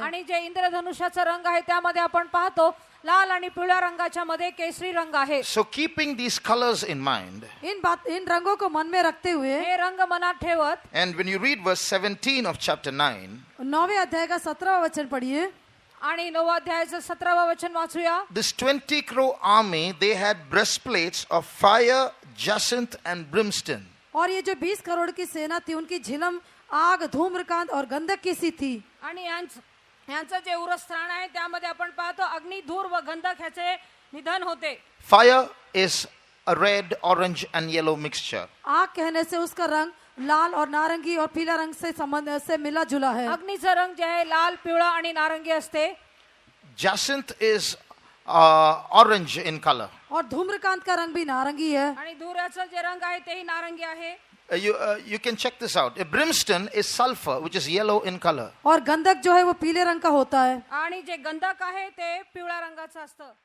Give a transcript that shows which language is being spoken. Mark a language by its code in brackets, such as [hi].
[mr] आणि जे इंद्रधनुष्याचा रंग आहे त्यामध्ये आपण पाहतो लाल आणि पिवळ्या रंगाच्या मध्ये केसरी रंग आहे. [en] So keeping these colors in mind, [hi] इन रंगों को मन में रखते हुए, [mr] हे रंग मनात ठेवत, [en] and when you read verse 17 of chapter 9, [hi] 9वें अध्याय का 17वां वचन पढ़िए. [mr] आणि 9व्या अध्यायाचं 17वां वचन वाचूया. [en] this 20 crore army, they had breastplates of fire, jacinth and brimstone. [hi] और ये जो 20 करोड़ की सेना थी उनकी झिलम आग, धूम्रकांत और गंधक की सी थी. [mr] आणि यांचं जे उरस्थान आहे त्यामध्ये आपण पाहतो अग्नी, धूर व गंधक ह्याचे निधन होते. [en] Fire is a red, orange and yellow mixture. [hi] आग कहने से उसका रंग लाल और नारंगी और पीला रंग से संबंध से मिला जुला है. [mr] अग्नीचा रंग जे आहे लाल, पिवळा आणि नारंगी असते. [en] Jacinth is orange in color. [hi] और धूम्रकांत का रंग भी नारंगी है. [mr] आणि धुराचा जे रंग आहे तेही नारंगी आहे. [en] You can check this out. Brimstone is sulfur, which is yellow in color. [hi] और गंधक जो है वो पीले रंग का होता है. [mr] आणि जे गंधक आहे ते पिवळ्या रंगाचं असतं.